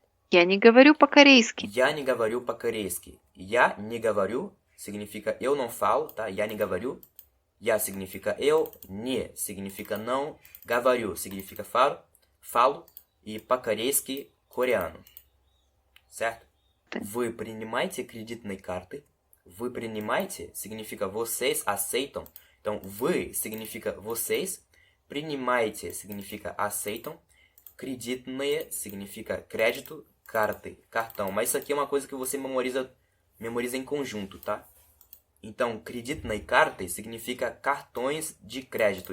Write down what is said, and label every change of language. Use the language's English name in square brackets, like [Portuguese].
[Russian] Я не говорю по-корейски. Я не говорю по-корейски. Я не говорю [Portuguese] significa eu não falo, tá? [Russian] Я не говорю. [Portuguese] Я significa eu, не significa não, говорю significa falo e по-корейски coreano. Certo? [Russian] Вы принимаете кредитные карты? Вы принимаете [Portuguese] significa vocês aceitam Então, вы significa vocês, принимайте significa aceitam, кредитные significa crédito, карты, cartão. Mas isso aqui é uma coisa que você memoriza em conjunto, tá? Então, [Russian] кредитные карты [Portuguese] significa cartões de crédito.